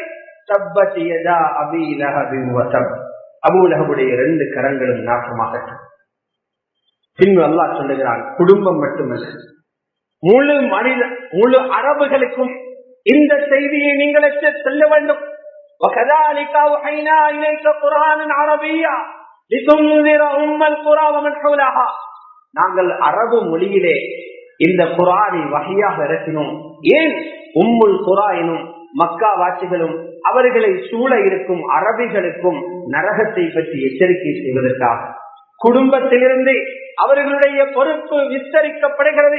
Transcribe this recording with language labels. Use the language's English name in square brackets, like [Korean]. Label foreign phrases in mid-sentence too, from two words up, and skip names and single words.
[Arabic] تبت يدا أبي لهب وتب. [Tamil] அபூ லஹபுடைய 2 கரங்களும் நாசமாகட்டும். பின்பு அல்லாஹ் சொல்லுகிறான், குடும்பம் மட்டுமல்ல, முழு அரபுகளுக்கும் இந்த செய்தியை நீங்கள் சொல்ல வேண்டும். [Arabic] وَكَذَلِكَ أَوْحَيْنَا إِلَيْكَ قُرْآنًا عَرَبِيًّا لِتُنذِرَ أُمَّ الْقُرَى وَمَنْ حَوْلَهَا. [Tamil] நாங்கள் அரபு மொழியிலே இந்த குர்ஆனை வஹியாக இறக்கினோம். ஏன்? உம்முல் குரா எனும் மக்கா வாசிகளும் அவர்களை சூழ இருக்கும் அரபிகளுக்கும் நரகத்தை பற்றி எச்சரிக்கை செய்வதற்காக குடும்பத்திலிருந்து அவர்களுடைய பொறுப்பு விஸ்தரிக்கப்படுகிறது.